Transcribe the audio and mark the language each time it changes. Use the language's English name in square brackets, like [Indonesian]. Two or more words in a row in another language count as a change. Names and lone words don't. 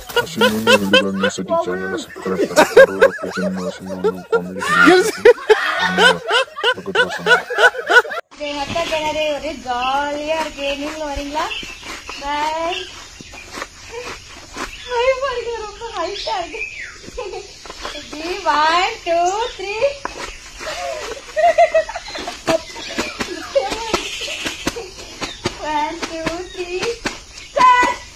[Marathi] अशी नवीन व्हिडिओ बघण्यासाठी चॅनलला सबस्क्राईब करा. रोज लोकेशन अशी नवीन कॉमेडी बघत राहा. [Tamil] ஹட்டா கிணறு ஒரே ஜாலியா இருக்கு. நீங்களும் வரீங்களா? பாய். ரொம்ப ஹைட்டா இருக்கு. [English] 1 2 3 1 2 3 start.